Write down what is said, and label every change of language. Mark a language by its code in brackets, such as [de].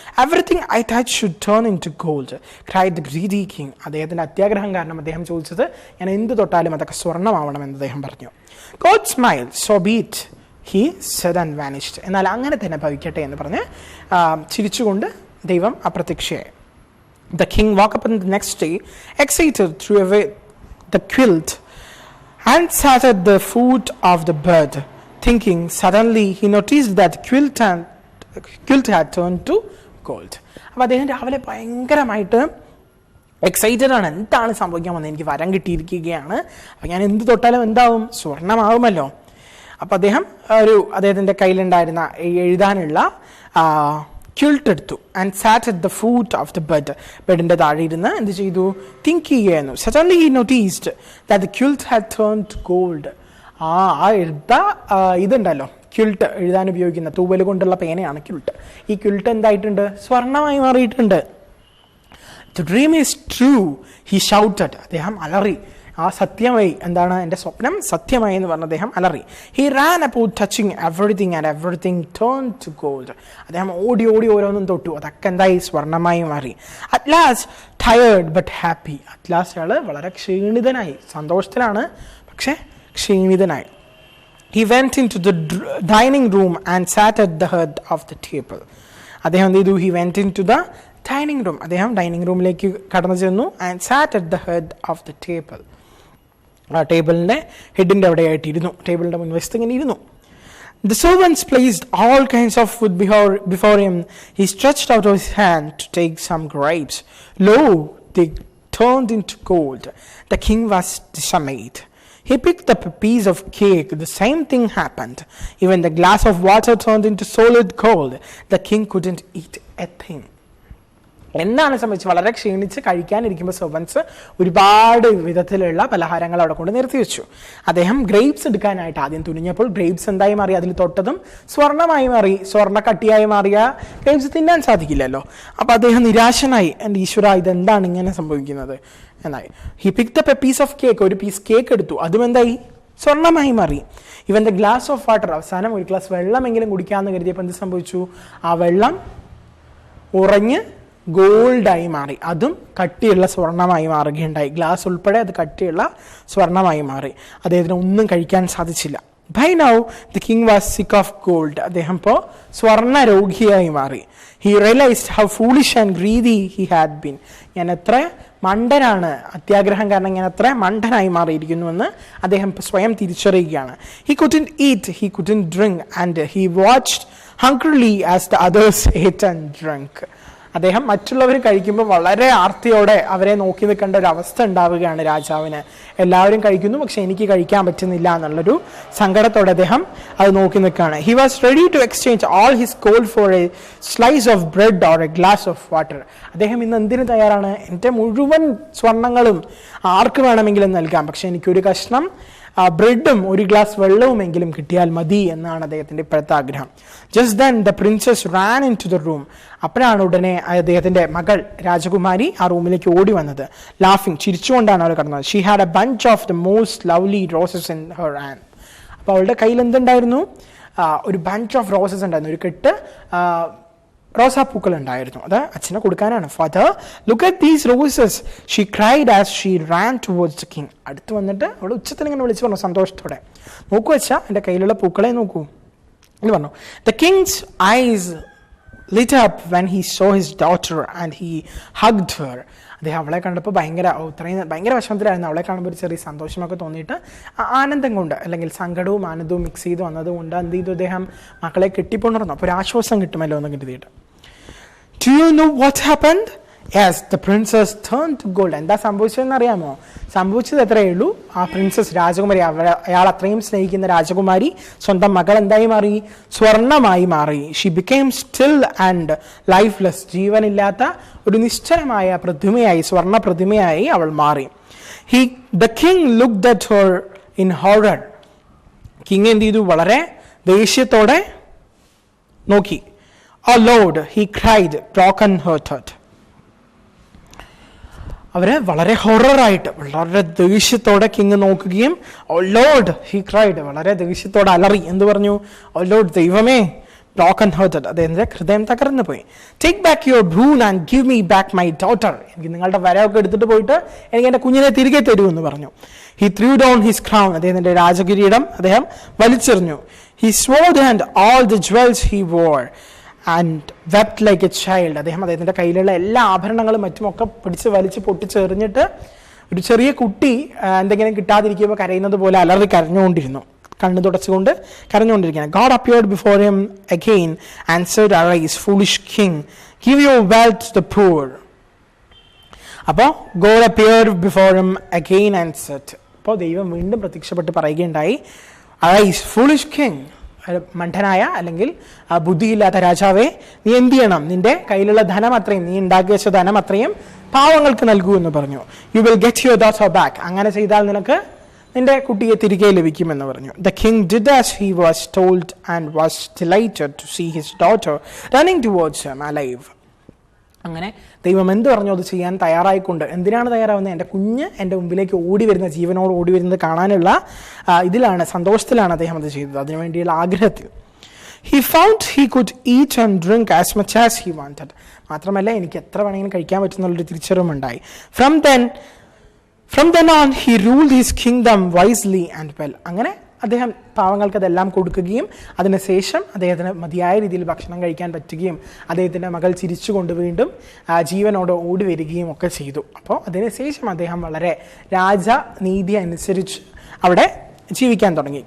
[en] Everything I touch should turn into gold cried the greedy king. [ml] അദ്ദേഹത്തിൻ്റെ അത്യാഗ്രഹം കാരണം അദ്ദേഹം ചോദിച്ചത്, ഞാൻ എന്ത് തൊട്ടാലും അതൊക്കെ സ്വർണ്ണമാവണമെന്ന് അദ്ദേഹം പറഞ്ഞു. [en] God smile, so be it, he said and vanished. [ml] എന്നാൽ അങ്ങനെ തന്നെ ഭവിക്കട്ടെ എന്ന് പറഞ്ഞ് ചിരിച്ചുകൊണ്ട് ദൈവം അപ്രത്യക്ഷയായി. [en] The king woke up on the next day, excited, threw away the quilt and sat at the foot of the bed, thinking. Suddenly he noticed that quilt had turned to gold. [ml] അപ്പോൾ അദ്ദേഹം രാവിലെ ഭയങ്കരമായിട്ട് excited ആണ്. എന്താണ് സംഭവിക്കാൻ വന്നത്? എനിക്ക് വരം കിട്ടിയിരിക്കുകയാണ്, അപ്പോൾ ഞാൻ എന്ത് തൊട്ടാലും എന്താവും? സ്വർണ്ണമാവുമല്ലോ. അപ്പോൾ അദ്ദേഹത്തിൻ്റെ കയ്യിലുണ്ടായിരുന്ന എഴുതാനുള്ള ക്വിൽട്ട് എടുത്തു. [en] and sat at the foot of the [ml] ബെഡിൻ്റെ താഴെ ഇരുന്ന് എന്ത് ചെയ്തു? തിങ്ക് ചെയ്യുകയായിരുന്നു. [en] Suddenly he noticed that the quilt had turned to gold. [ml] ആ എഴുത്ത ഇതുണ്ടല്ലോ, ക്വിൽട്ട് എഴുതാൻ ഉപയോഗിക്കുന്ന തൂവൽ കൊണ്ടുള്ള പേനയാണ് ക്വിൽട്ട്. ഈ ക്വിൽട്ട് എന്തായിട്ടുണ്ട്? സ്വർണമായി മാറിയിട്ടുണ്ട്. [en] The dream is true, he shouted. [ml] അദ്ദേഹം അലറി. ആ സത്യമായി, എന്താണ് എൻ്റെ സ്വപ്നം സത്യമായി എന്ന് പറഞ്ഞ അദ്ദേഹം അലറി. [en] He ran about touching everything and everything turned to gold. [ml] അദ്ദേഹം ഓടി ഓടി ഓരോന്നും തൊട്ടു, അതൊക്കെ എന്തായി? സ്വർണമായി മാറി. [en] At last tired but happy. At last [ml] അയാൾ വളരെ ക്ഷീണിതനായി, സന്തോഷത്തിലാണ് പക്ഷെ ക്ഷീണിതനായി. [en] He went into the dining room and sat at the head of the table. [ml] അദ്ദേഹം എന്ത് ചെയ്തു? [en] He went into the dining room. [ml] അദ്ദേഹം ഡൈനിങ് റൂമിലേക്ക് കടന്നു ചെന്നു. [en] and sat at the head of the table. [ml] ആ ടേബിളിൻ്റെ ഹെഡിൻ്റെ അവിടെയായിട്ട് ഇരുന്നു, ടേബിളിൻ്റെ മുൻവശത്ത് ഇങ്ങനെ ഇരുന്നു. [en] The servants placed all kinds of food before him. He stretched out his hand to take some grapes. Lo, they turned into gold. The king was dismayed. He picked up a piece of cake. The same thing happened. Even the glass of water turned into solid gold. The king couldn't eat a thing. [ml] എന്താണ് സംഭവിച്ചത്? വളരെ ക്ഷീണിച്ച് കഴിക്കാനിരിക്കുമ്പോൾ servants ഒരുപാട് വിധത്തിലുള്ള പലഹാരങ്ങൾ അവിടെ കൊണ്ട് നിർത്തി വെച്ചു. അദ്ദേഹം ഗ്രേപ്സ് എടുക്കാനായിട്ട് ആദ്യം തുനിഞ്ഞപ്പോൾ ഗ്രേപ്സ് എന്തായി മാറി? അതിൽ തൊട്ടതും സ്വർണമായി മാറി. സ്വർണ്ണ കട്ടിയായി മാറിയ ഗ്രേപ്സ് തിന്നാൻ സാധിക്കില്ലല്ലോ. അപ്പോൾ അദ്ദേഹം നിരാശനായി. എൻ്റെ ഈശ്വര, ഇതെന്താണ് ഇങ്ങനെ സംഭവിക്കുന്നത് എന്നായി. [en] He picked up a piece of cake. [ml] ഒരു പീസ് കേക്ക് എടുത്തു, അതും എന്തായി? സ്വർണമായി മാറി. [en] even the glass of water, [ml] അവസാനം ഒരു ഗ്ലാസ് വെള്ളമെങ്കിലും കുടിക്കാമെന്ന് കരുതിയപ്പോൾ എന്ത് സംഭവിച്ചു? ആ വെള്ളം ഉറഞ്ഞ് ഗോൾഡായി മാറി. അതും കട്ടിയുള്ള സ്വർണമായി മാറുകയുണ്ടായി. ഗ്ലാസ് ഉൾപ്പെടെ അത് കട്ടിയുള്ള സ്വർണമായി മാറി. അദ്ദേഹത്തിന് ഒന്നും കഴിക്കാൻ സാധിച്ചില്ല. [en] By now the king was sick of gold. [ml] അദ്ദേഹം ഇപ്പോൾ സ്വർണ്ണ രോഗിയായി മാറി. [en] He realized how foolish and greedy he had been. [ml] ഞാൻ എത്ര മണ്ടനാണ്, അത്യാഗ്രഹം കാരണം ഞാൻ എത്ര മണ്ടനായി മാറിയിരിക്കുന്നുവെന്ന് അദ്ദേഹം സ്വയം തിരിച്ചറിയുകയാണ്. [en] He couldn't eat, he couldn't drink, and he watched hungrily as the others ate and drank. [ml] അദ്ദേഹം മറ്റുള്ളവർ കഴിക്കുമ്പോൾ വളരെ ആർത്തിയോടെ അവരെ നോക്കി നിൽക്കേണ്ട ഒരു അവസ്ഥ ഉണ്ടാവുകയാണ് രാജാവിന്. എല്ലാവരും കഴിക്കുന്നു, പക്ഷെ എനിക്ക് കഴിക്കാൻ പറ്റുന്നില്ല എന്നുള്ളൊരു സങ്കടത്തോടെ അദ്ദേഹം അത് നോക്കി നിൽക്കുകയാണ്. [en] He was ready to exchange all his gold for a slice of bread or a glass of water. [ml] അദ്ദേഹം ഇന്ന് എന്തിനു തയ്യാറാണ്? എൻ്റെ മുഴുവൻ സ്വർണ്ണങ്ങളും ആർക്ക് വേണമെങ്കിലും നൽകാം, പക്ഷെ എനിക്കൊരു കഷ്ണം ബ്രെഡും ഒരു ഗ്ലാസ് വെള്ളവുമെങ്കിലും കിട്ടിയാൽ മതി എന്നാണ് അദ്ദേഹത്തിൻ്റെ ഇപ്പോഴത്തെ ആഗ്രഹം. [en] Just then the princess ran into the room. [ml] അപ്പോഴാണ് ഉടനെ അദ്ദേഹത്തിൻ്റെ മകൾ രാജകുമാരി ആ റൂമിലേക്ക് ഓടി വന്നത്. [en] ലാഫിങ്, [ml] ചിരിച്ചുകൊണ്ടാണ് അവൾ കടന്നത്. [en] She had a bunch of the most lovely roses in her hand. [ml] അപ്പോൾ അവളുടെ കയ്യിൽ എന്തുണ്ടായിരുന്നു? ഒരു ബഞ്ച് ഓഫ് റോസസ് ഉണ്ടായിരുന്നു, ഒരു കെട്ട് റോസാപ്പൂക്കൾ ഉണ്ടായിരുന്നു. അത് അച്ഛനെ കൊടുക്കാനാണ്. [en] Father, look at these roses, she cried as she ran towards the king. [ml] അടുത്ത് വന്നിട്ട് അവൾ ഉച്ചത്തിൽ ഇങ്ങനെ വിളിച്ചു പറഞ്ഞു സന്തോഷത്തോടെ, നോക്കൂ അച്ഛാ, എൻ്റെ കയ്യിലുള്ള പൂക്കളെ നോക്കൂ എന്ന് പറഞ്ഞു. [en] The king's eyes lit up when he saw his daughter and he hugged her. [ml] അദ്ദേഹം അവളെ കണ്ടപ്പോൾ ഭയങ്കര വിഷമത്തിലായിരുന്നു. അവളെ കാണുമ്പോൾ ഒരു ചെറിയ സന്തോഷമൊക്കെ തോന്നിയിട്ട് ആനന്ദം കൊണ്ട്, അല്ലെങ്കിൽ സങ്കടവും ആനന്ദവും മിക്സ് ചെയ്ത് വന്നതുകൊണ്ട് എന്ത് ചെയ്തു? അദ്ദേഹം മക്കളെ കെട്ടിക്കൊണ്ടിരുന്നു. അപ്പോൾ ഒരു ആശ്വാസം കിട്ടുമല്ലോ എന്ന് കരുതിയിട്ട്. [en] Do you know what happened? Yes, the princess turned to gold. [ml] എന്താ സംഭവിച്ചതെന്ന് അറിയാമോ? സംഭവിച്ചത് എത്രയേ ഉള്ളൂ? ആ പ്രിൻസസ്, രാജകുമാരി, അയാൾ അത്രയും സ്നേഹിക്കുന്ന രാജകുമാരി സ്വന്തം മകൾ എന്തായി മാറി? സ്വർണമായി മാറി. [en] She became still and lifeless. [ml] ജീവനില്ലാത്ത ഒരു നിശ്ചലമായ പ്രതിമയായി, സ്വർണ്ണ പ്രതിമയായി അവൾ മാറി. [en] The king looked at her in horror. [ml] King എന്ത് ചെയ്തു? വളരെ ദേഷ്യത്തോടെ നോക്കി. [en] Oh Lord, he cried, broken hearted. [ml] അവരെ വളരെ ഹൊററായിട്ട്, വളരെ ദേഷ്യത്തോടെ കിങ് നോക്കുകയും, [en] oh lord, he cried, [ml] വളരെ ദേഷ്യത്തോടെ അലറി. എന്ത് പറഞ്ഞു? ഓ ലോർഡ്, ദൈവമേ, ബ്രോക്കൺ ഹേർട്ടഡ്, അദ്ദേഹത്തിൻ്റെ ഹൃദയം തകർന്നു പോയി. [en] Take back your brown and give me back my daughter. [ml] എനിക്ക് നിങ്ങളുടെ വരവൊക്കെ എടുത്തിട്ട് പോയിട്ട് എനിക്ക് എൻ്റെ കുഞ്ഞിനെ തിരികെ തരൂ എന്ന് പറഞ്ഞു. [en] He threw down his crown. [ml] അദ്ദേഹത്തിൻ്റെ രാജകിരീടം അദ്ദേഹം വലിച്ചെറിഞ്ഞു. [en] He sword and all the jewels he wore and wept like a child. [ml] അദ്ദേഹത്തിൻ്റെ കയ്യിലുള്ള എല്ലാ ആഭരണങ്ങളും മറ്റുമൊക്കെ പിടിച്ച് വലിച്ച് പൊട്ടിച്ചെറിഞ്ഞിട്ട് ഒരു ചെറിയ കുട്ടി എന്തെങ്കിലും കിട്ടാതിരിക്കുമ്പോൾ കരയുന്നത് പോലെ അലറി കരഞ്ഞുകൊണ്ടിരുന്നു, കണ്ണു തുടച്ചുകൊണ്ട് കരഞ്ഞുകൊണ്ടിരിക്കുകയാണ്. [en] God appeared before him again and said, Arise, foolish king, give your wealth to the poor. [ml] അപ്പോൾ [en] God appeared before him again and said, [ml] അപ്പോൾ ദൈവം വീണ്ടും പ്രത്യക്ഷപ്പെട്ട് പറയുകയുണ്ടായി, [en] Arise, foolish king, [ml] മണ്ഡനായ അല്ലെങ്കിൽ ബുദ്ധിയില്ലാത്ത രാജാവേ, നീ എന്ത് ചെയ്യണം? നിന്റെ കയ്യിലുള്ള ധനം അത്രയും, നീ ഉണ്ടാക്കി വെച്ച ധനം അത്രയും പാവങ്ങൾക്ക് നൽകൂ എന്ന് പറഞ്ഞു. [en] You will get your daughter back. [ml] അങ്ങനെ ചെയ്താൽ നിനക്ക് നിന്റെ കുട്ടിയെ തിരികെ ലഭിക്കുമെന്ന് പറഞ്ഞു. [en] The king did as he was told and was delighted to see his daughter running towards him alive. [ml] അങ്ങനെ ദൈവം എന്ത് പറഞ്ഞു അത് ചെയ്യാൻ തയ്യാറായിക്കൊണ്ട്, എന്തിനാണ് തയ്യാറാവുന്നത്? എൻ്റെ കുഞ്ഞ് എൻ്റെ മുമ്പിലേക്ക് ഓടി വരുന്ന, ജീവനോട് ഓടി വരുന്നത് കാണാനുള്ള ഇതിലാണ്, സന്തോഷത്തിലാണ് അദ്ദേഹം അത് ചെയ്തത്, അതിനുവേണ്ടിയുള്ള ആഗ്രഹത്തിൽ. [en] He found he could eat and drink as much as he wanted. [ml] മാത്രമല്ല എനിക്ക് എത്ര വേണമെങ്കിലും കഴിക്കാൻ പറ്റുന്നുള്ളൊരു തിരിച്ചറിവുണ്ടായി. [en] From then on he ruled his kingdom wisely and well. [ml] അങ്ങനെ അദ്ദേഹം പാവങ്ങൾക്ക് അതെല്ലാം കൊടുക്കുകയും അതിനുശേഷം അദ്ദേഹത്തിന് മതിയായ രീതിയിൽ ഭക്ഷണം കഴിക്കാൻ പറ്റുകയും അദ്ദേഹത്തിൻ്റെ മകൾ ചിരിച്ചുകൊണ്ട് വീണ്ടും ജീവനോട് ഓടി വരികയും ഒക്കെ ചെയ്തു. അപ്പോൾ അതിനുശേഷം അദ്ദേഹം വളരെ രാജനീതി അനുസരിച്ച് അവിടെ ജീവിക്കാൻ തുടങ്ങി.